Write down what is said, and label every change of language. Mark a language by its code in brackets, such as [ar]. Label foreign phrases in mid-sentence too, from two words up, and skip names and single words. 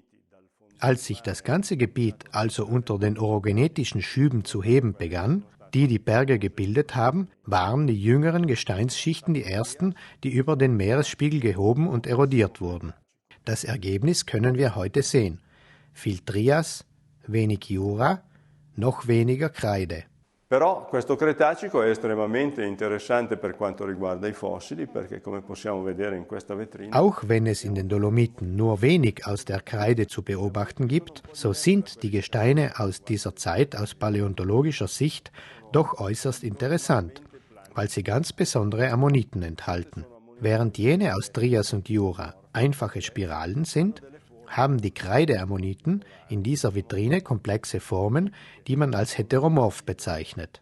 [de] Als sich das ganze Gebiet also unter den orogenetischen Schüben zu heben begann, die die Berge gebildet haben, waren die jüngeren Gesteinsschichten die ersten, die über den Meeresspiegel gehoben und erodiert wurden. Das Ergebnis können wir heute sehen. Viel Trias, wenig Jura, noch weniger Kreide. [it] Però questo Cretacico è estremamente interessante per quanto riguarda i fossili, perché come possiamo vedere in questa vetrina. [de] Auch wenn es in den Dolomiten nur wenig aus der Kreide zu beobachten gibt, so sind die Gesteine aus dieser Zeit aus paläontologischer Sicht doch äußerst interessant, weil sie ganz besondere Ammoniten enthalten. Während jene aus Trias und Jura einfache Spiralen sind, haben die Kreideammoniten in dieser Vitrine komplexe Formen, die man als heteromorph bezeichnet.